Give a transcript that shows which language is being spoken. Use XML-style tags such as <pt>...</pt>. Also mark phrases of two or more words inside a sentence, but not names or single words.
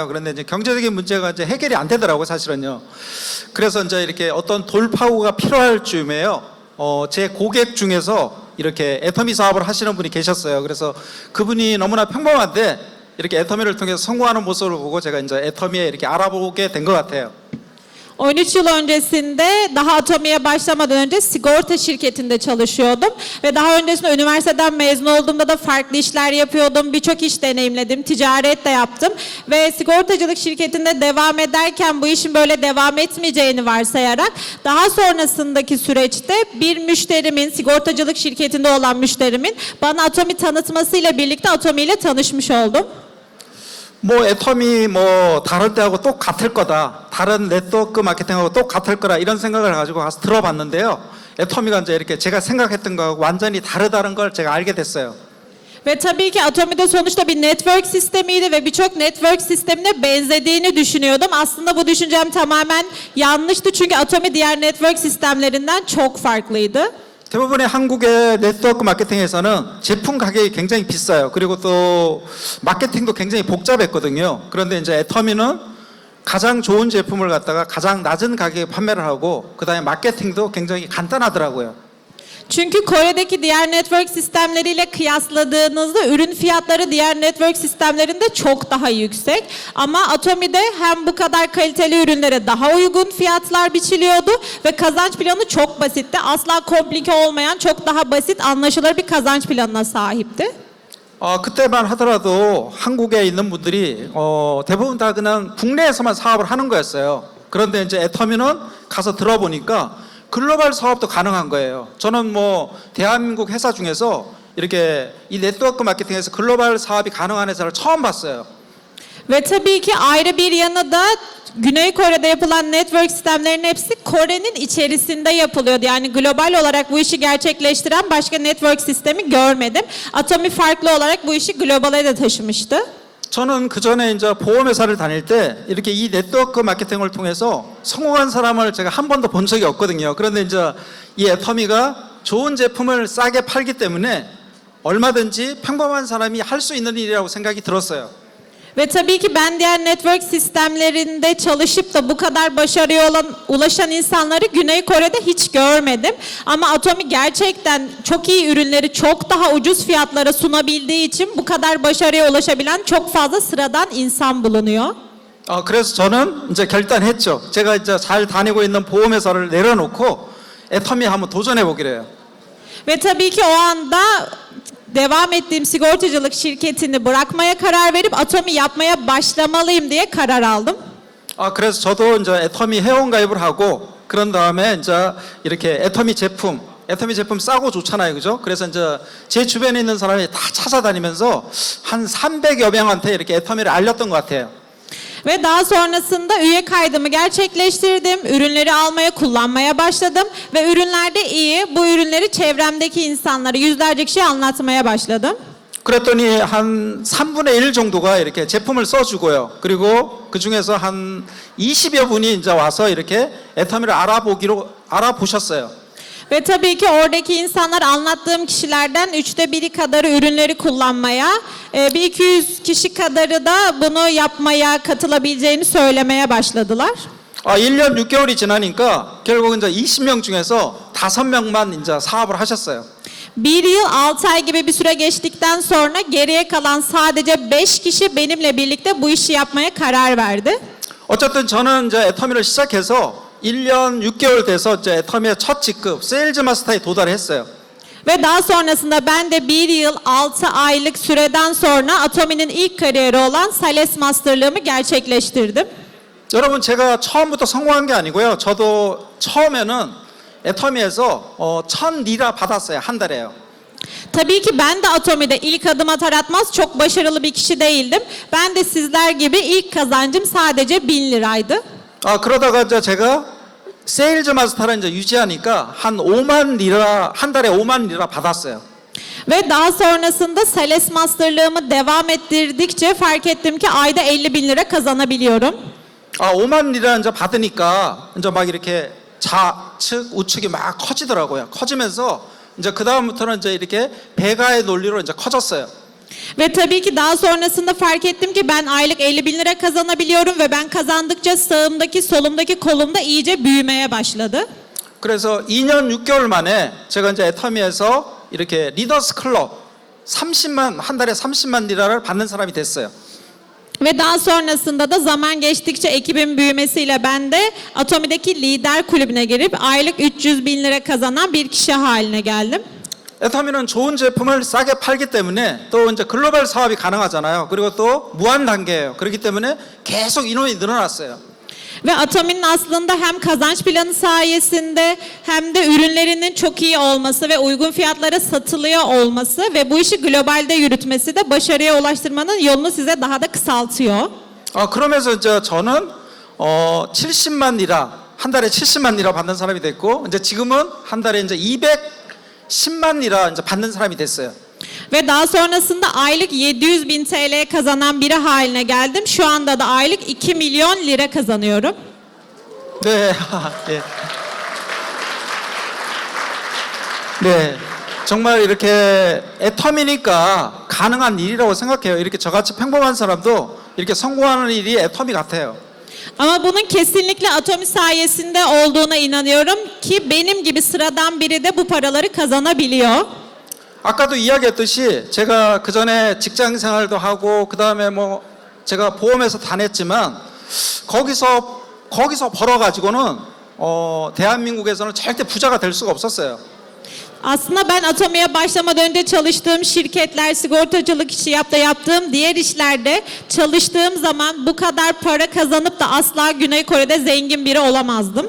<ko>그런데 이제 경제적인 문제가 이제 해결이 안 되더라고요, 사실은요. 그래서 이제 이렇게 어떤 돌파구가 필요할 즈음에요. 제 고객 중에서 이렇게 애터미 사업을 하시는 분이 계셨어요. 그래서 그분이 너무나 평범한데 이렇게 애터미를 통해서 성공하는 모습을 보고 제가 이제 애터미에 이렇게 알아보게 된 것 같아요.</ko> <tr>13 yıl öncesinde daha Atomi'ye başlamadan önce sigorta şirketinde çalışıyordum. Ve daha öncesinde üniversiteden mezun olduğumda da farklı işler yapıyordum. Birçok iş deneyimledim. Ticaret de yaptım. Ve sigortacılık şirketinde devam ederken bu işin böyle devam etmeyeceğini varsayarak daha sonrasındaki süreçte bir müşterimin, sigortacılık şirketinde olan müşterimin bana Atomi tanıtmasıyla birlikte Atomi ile tanışmış oldum.</tr> <ko>애터미 다른 데하고 똑같을 거다. 다른 네트워크 마케팅하고 똑같을 거라 이런 생각을 가지고 가서 들어봤는데요. 애터미가 이제 이렇게 제가 생각했던 거하고 완전히 다르다는 걸 제가 알게 됐어요.</ko> <tr>Ve tabii ki Atomi'de sonuçta bir network sistemiydi ve birçok network sistemine benzediğini düşünüyordum. Aslında bu düşüncem tamamen yanlıştı çünkü Atomi diğer network sistemlerinden çok farklıydı.</tr> <ko>대부분의 한국의 네트워크 마케팅에서는 제품 가격이 굉장히 비싸요. 그리고 또 마케팅도 굉장히 복잡했거든요. 그런데 이제 애터미는 가장 좋은 제품을 갖다가 가장 낮은 가격에 판매를 하고 그 다음에 마케팅도 굉장히 간단하더라고요.</ko> <tr>Çünkü Kore'deki diğer network sistemleriyle kıyasladığınızda ürün fiyatları diğer network sistemlerinde çok daha yüksek. Ama Atomi'de hem bu kadar kaliteli ürünlere daha uygun fiyatlar biçiliyordu ve kazanç planı çok basitti. Asla komplike olmayan çok daha basit anlaşılır bir kazanç planına sahipti.</tr> <ko>그때만 하더라도 한국에 있는 분들이 대부분 다 그냥 국내에서만 사업을 하는 거였어요. 그런데 이제 애터미는 가서 들어보니까 글로벌 사업도 가능한 거예요. 저는 대한민국 회사 중에서 이렇게 이 네트워크 마케팅에서 글로벌 사업이 가능한 회사를 처음 봤어요.</ko> <tr>Ve tabii ki ayrı bir yanı da Güney Kore'de yapılan network sistemlerinin hepsi Kore'nin içerisinde yapılıyordu. Yani global olarak bu işi gerçekleştiren başka network sistemi görmedim. Atomi farklı olarak bu işi globale de taşımıştı.</tr> <ko>저는 그 전에 이제 보험회사를 다닐 때 이렇게 이 네트워크 마케팅을 통해서 성공한 사람을 제가 한 번도 본 적이 없거든요. 그런데 이제 이 애터미가 좋은 제품을 싸게 팔기 때문에 얼마든지 평범한 사람이 할 수 있는 일이라고 생각이 들었어요.</ko> <tr>Ve tabii ki ben diğer network sistemlerinde çalışıp da bu kadar başarıya ulaşan insanları Güney Kore'de hiç görmedim. Ama Atomi gerçekten çok iyi ürünleri çok daha ucuz fiyatlara sunabildiği için bu kadar başarıya ulaşabilen çok fazla sıradan insan bulunuyor.</tr> <ko>그래서 저는 이제 결단했죠. 제가 이제 잘 다니고 있는 보험회사를 내려놓고 애터미에 한번 도전해 보기로 해요.</ko> <tr>Ve tabii ki o anda devam ettiğim sigortacılık şirketini bırakmaya karar verip Atomi yapmaya başlamalıyım diye karar aldım.</tr> <ko>그래서 저도 이제 애터미 회원 가입을 하고 그런 다음에 이제 이렇게 애터미 제품 싸고 좋잖아요, 그죠? 그래서 이제 제 주변에 있는 사람이 다 찾아다니면서 한 300여 명한테 이렇게 애터미를 알렸던 것 같아요.</ko> <tr>Ve daha sonrasında üye kaydımı gerçekleştirdim. Ürünleri almaya, kullanmaya başladım. Ve ürünler de iyi. Bu ürünleri çevremdeki insanlara yüzlerce kişiye anlatmaya başladım.</tr> <ko>그랬더니 한 3분의 1 정도가 이렇게 제품을 써주고요. 그리고 그 중에서 한 20여 분이 이제 와서 이렇게 애터미를 알아보셨어요.</ko> <tr>Ve tabii ki oradaki insanlar anlattığım kişilerden 1/3 kadarı ürünleri kullanmaya, bir 200 kişi kadarı da bunu yapmaya katılabileceğini söylemeye başladılar.</tr> <ko>1년 6개월이 지나니까 결국 이제 20명 중에서 5명만 이제 사업을 하셨어요.</ko> <tr>1 yıl 6 ay gibi bir süre geçtikten sonra geriye kalan sadece 5 kişi benimle birlikte bu işi yapmaya karar verdi.</tr> <ko>어쨌든 저는 이제 애터미를 시작해서 1년 6개월 돼서 이제 애터미의 첫 직급 세일즈 마스터에 도달했어요.</ko> <tr>Ve daha sonrasında ben de 1 yıl 6 aylık süreden sonra Atomi'nin ilk kariyeri olan Sales Master'lığımı gerçekleştirdim.</tr> <ko>여러분 제가 처음부터 성공한 게 아니고요. 저도 처음에는 애터미에서 1,000리라 받았어요. 한 달에요.</ko> <tr>Tabii ki ben de Atomi'de ilk adım atar atmaz çok başarılı bir kişi değildim. Ben de sizler gibi ilk kazancım sadece 1000 liraydı.</tr> <ko>그러다가 이제 제가 세일즈 마스터를 이제 유지하니까 한 5만 리라 한 달에 5만 리라 받았어요.</ko> <tr>Ve daha sonrasında Sales Master'lığımı devam ettirdikçe fark ettim ki ayda 50 bin lira kazanabiliyorum.</tr> <ko>5만 리라 이제 받으니까 이제 막 이렇게 좌측 우측이 막 커지더라고요. 커지면서 이제 그 다음부터는 이제 이렇게 배가의 논리로 이제 커졌어요.</ko> <tr>Ve tabii ki daha sonrasında fark ettim ki ben aylık 50 bin lira kazanabiliyorum ve ben kazandıkça sağımdaki solumdaki kolumda iyice büyümeye başladı.</tr> <ko>그래서 2년 6개월 만에 제가 이제 애터미에서 이렇게 리더스 클럽 30만 한 달에 30만 리라를 받는 사람이 됐어요.</ko> <tr>Ve daha sonrasında da zaman geçtikçe ekibin büyümesiyle ben de Atomi'deki lider kulübüne girip aylık 300 bin lira kazanan bir kişi haline geldim.</tr> <ko>애터미는 좋은 제품을 싸게 팔기 때문에 또 이제 글로벌 사업이 가능하잖아요. 그리고 또 무한 단계예요. 그렇기 때문에 계속 인원이 늘어났어요.</ko> <tr>Ve Atomi'nin aslında hem kazanç planı sayesinde hem de ürünlerinin çok iyi olması ve uygun fiyatlara satılıyor olması ve bu işi globalde yürütmesi de başarıya ulaştırmanın yolunu size daha da kısaltıyor.</tr> <ko>그러면서 이제 저는 70만 리라 한 달에 70만 리라 받는 사람이 됐고 이제 지금은 한 달에 이제 210만 리라 이제 받는 사람이 됐어요.</ko> <tr>Ve daha sonrasında aylık 700 bin TL kazanan biri haline geldim. Şu anda da aylık 2 milyon lira kazanıyorum.</tr> <ko>네, 네. 네, 정말 이렇게 애터미니까 가능한 일이라고 생각해요. 이렇게 저같이 평범한 사람도 이렇게 성공하는 일이 애터미 같아요.</ko> <tr>Ama bunun kesinlikle Atomi sayesinde olduğuna inanıyorum ki benim gibi sıradan biri de bu paraları kazanabiliyor.</tr> <ko>아까도 이야기했듯이 제가 그 전에 직장 생활도 하고 그 다음에 뭐 제가 보험회사 다녔지만 거기서 벌어가지고는 대한민국에서는 절대 부자가 될 수가 없었어요.</ko> <tr>Aslında ben Atomi'ye başlamadan önce çalıştığım şirketler, sigortacılık işi yaptığım diğer işlerde çalıştığım zaman bu kadar para kazanıp da asla Güney Kore'de zengin biri olamazdım.</tr>